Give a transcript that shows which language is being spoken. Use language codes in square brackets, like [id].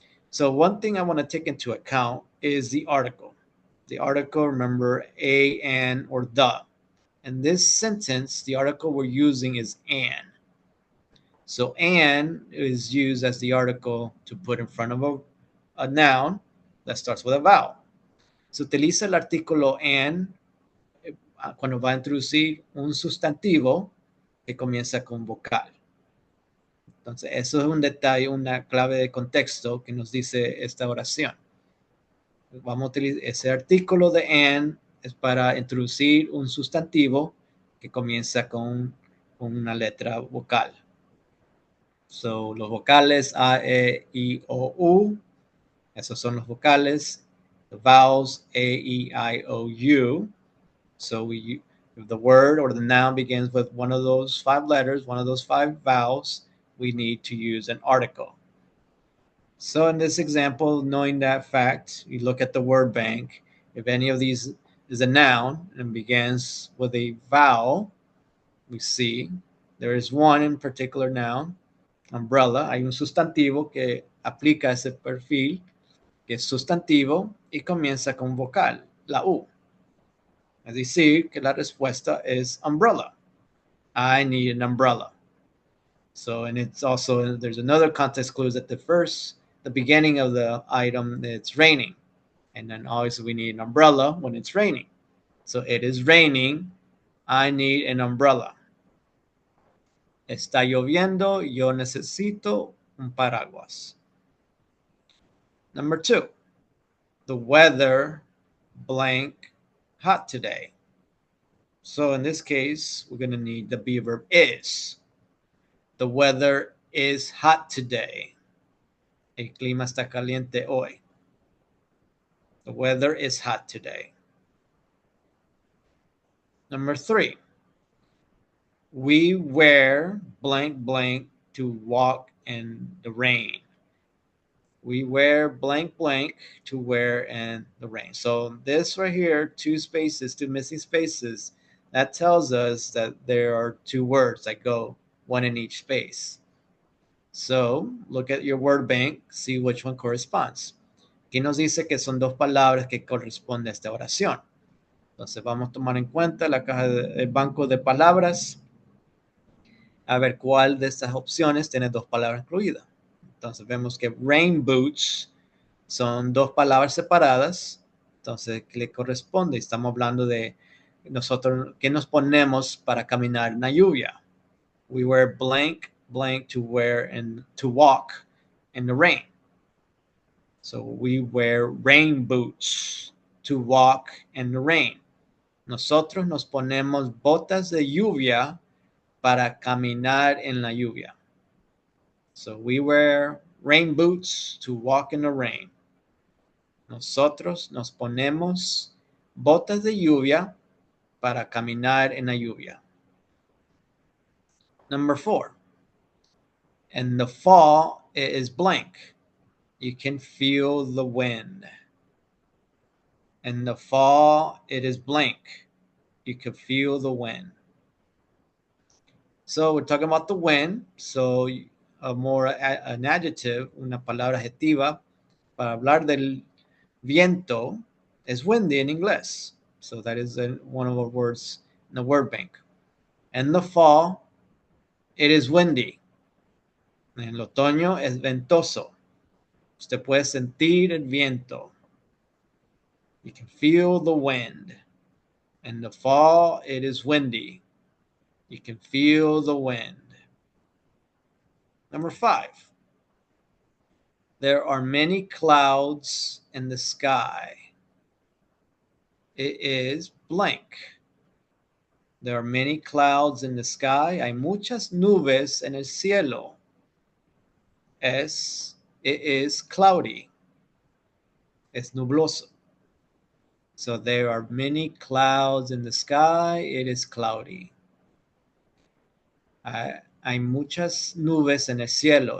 [en] So one thing I want to take into account is the article. The article, remember, a, an, or the. In this sentence, the article we're using is an. So an is used as the article to put in front of a noun that starts with a vowel. [es] Se utiliza el artículo an cuando va a introducir un sustantivo que comienza con vocal. Entonces, eso es un detalle, una clave de contexto que nos dice esta oración. Vamos a utilizar ese artículo de an es para introducir un sustantivo que comienza con una letra vocal. So, los vocales A, E, I, O, U, esos son los vocales [en] the vowels A, E, I, O, U. So if the word or the noun begins with one of those 5 letters, one of those 5 vowels, we need to use an article. So in this example, knowing that fact, you look at the word bank. If any of these is a noun and begins with a vowel, we see there is one in particular noun, umbrella. [es] Hay un sustantivo que aplica ese perfil, que es sustantivo y comienza con vocal, la U. Es decir, que la respuesta es umbrella. [en] I need an umbrella. So, and it's also, there's another context clue that the beginning of the item, it's raining. And then obviously we need an umbrella when it's raining. So it is raining. I need an umbrella. [es] Está lloviendo. Yo necesito un paraguas. [en] Number 2, the weather blank hot today. So in this case, we're going to need the be verb is. The weather is hot today. [es] El clima está caliente hoy. [en] The weather is hot today. Number 3, we wear blank blank to walk in the rain. We wear blank blank to wear in the rain. So this right here, 2 spaces, 2 missing spaces, that tells us that there are 2 words that go one in each space. So look at your word bank, see which one corresponds. [es] Aquí nos dice que son 2 palabras que corresponden a esta oración. Entonces vamos a tomar en cuenta la caja del banco de palabras, a ver cuál de estas opciones tiene 2 palabras incluidas. Entonces vemos que rain boots son 2 palabras separadas. Entonces, ¿qué le corresponde? Estamos hablando de nosotros, ¿qué nos ponemos para caminar en la lluvia? [en] We wear blank blank to walk in the rain. So we wear rain boots to walk in the rain. [es] Nosotros nos ponemos botas de lluvia para caminar en la lluvia. [en] So we wear rain boots to walk in the rain. [es] Nosotros nos ponemos botas de lluvia para caminar en la lluvia. [en] Number 4, in the fall, it is blank. You can feel the wind. In the fall, it is blank. You can feel the wind. So we're talking about the wind. So an adjective, [es] una palabra adjetiva para hablar del viento es windy in inglés. [en] So that is one of our words in the word bank. In the fall, it is windy. [es] En el otoño es ventoso. Usted puede sentir el viento. [en] You can feel the wind. In the fall, it is windy. You can feel the wind. Number 5, there are many clouds in the sky. It is blank. There are many clouds in the sky. [es] Hay muchas nubes en el cielo. [en] It is cloudy. [es] Es nubloso. [en] So there are many clouds in the sky. It is cloudy. [es] Hay muchas nubes en el cielo.